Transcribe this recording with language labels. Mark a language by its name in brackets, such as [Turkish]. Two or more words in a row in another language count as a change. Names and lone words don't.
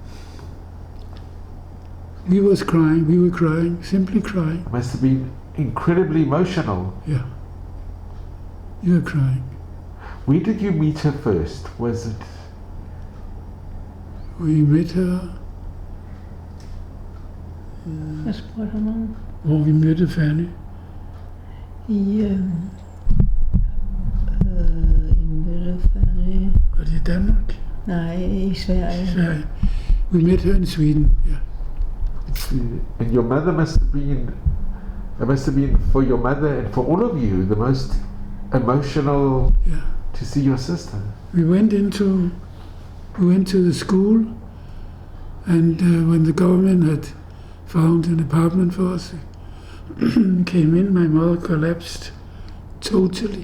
[English] We were crying, simply crying. It must have been incredibly emotional. Yeah. You were crying. Where did you meet her first? Was it? We met her [Danish] Hvad spurgte han om? Hvor vi mødte Fanny. I Møllefærdig. Var det i Danmark? Nej, i Sverige. Sverige. [English] We met her in Sweden, yeah. And your mother must have been for your mother and for all of you the most emotional to see your sister. We went to the school, and when the government had found an apartment for us, came in, my mother collapsed totally.